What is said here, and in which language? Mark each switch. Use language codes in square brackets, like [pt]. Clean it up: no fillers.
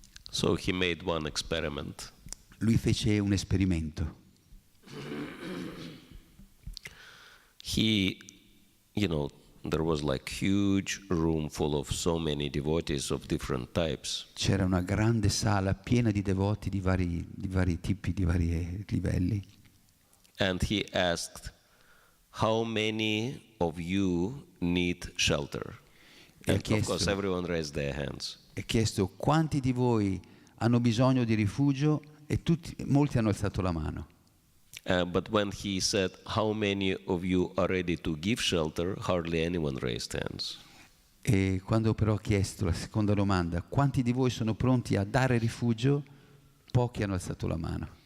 [en] So he made one experiment. [it] Lui fece un esperimento. [en] He, there was like huge room full of so many devotees of different types. [it] C'era una grande sala piena di devoti di vari tipi, di vari livelli. [en] And he asked, how many of you need shelter? And of course everyone raised their hands. [it] E chiesto quanti di voi hanno bisogno di rifugio, e molti hanno alzato la mano. [en] But when he said, how many of you are ready to give shelter, hardly anyone raised hands. [it] E quando però ho chiesto la seconda domanda, quanti di voi sono pronti a dare rifugio, pochi hanno alzato la mano.